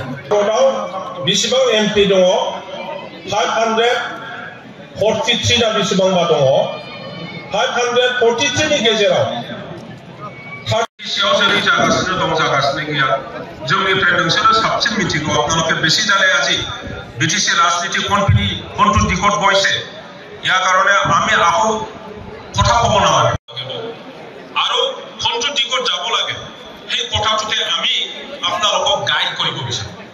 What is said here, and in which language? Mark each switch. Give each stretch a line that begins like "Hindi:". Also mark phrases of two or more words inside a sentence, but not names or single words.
Bodo: भारतआव बेसेबां MP दङ 543 ना बेसेबांबा दङ 543 नि गेजेराव 30 जेरै जागासिनो दं जागासिनो गैया जोंनिफ्राय नोंसोरो साबसिन मिथिगौ
Assamese: आपनालोকে বেশি জানে আজি BTC রাজনীতি কোনটো দিশত গৈছে ইয়াৰ কাৰণে আমি আকৌ কথা ক'ব নালাগে আৰু কোনটো দিশত যাব লাগে সেই কথাটোতে আমি আপোনালোকক গাইড কৰিব বিচাৰো।